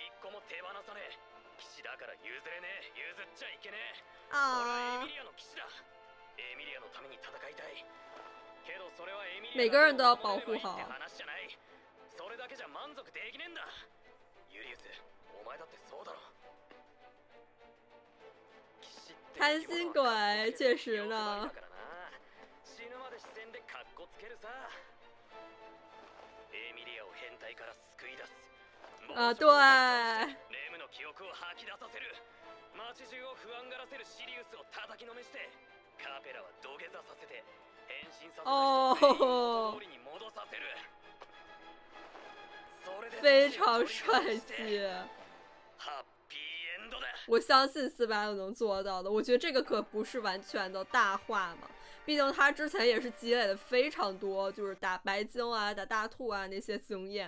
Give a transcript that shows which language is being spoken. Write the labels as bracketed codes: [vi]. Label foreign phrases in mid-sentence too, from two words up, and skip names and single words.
[ja] 一個も手放さねえ。騎士だから譲れねえ。譲っちゃいけねえ。俺はエミリアの騎士だ。エミリアのために戦いたい。けどそれはエミリアのためにって話じゃない。それだけじゃ満足できねえんだ。ユリウス、お前だってそうだろ。 [zh] 贪心鬼，确实呢。 [ja] 死ぬまで視線でカッコつけるさ。エミリアを変態から救い出す。 [zh] 啊，对。 [ja] レムの記憶を吐き出させる。街中を不安がらせるシリウスを叩きのめして、カペラは土下座させて変身させた人通りに戻させる。 [zh] 非常帅气。我相信486能做到的。我觉得这个可不是完全的大话嘛，毕竟他之前也是积累的非常多，就是打白鲸啊、打大兔啊那些经验。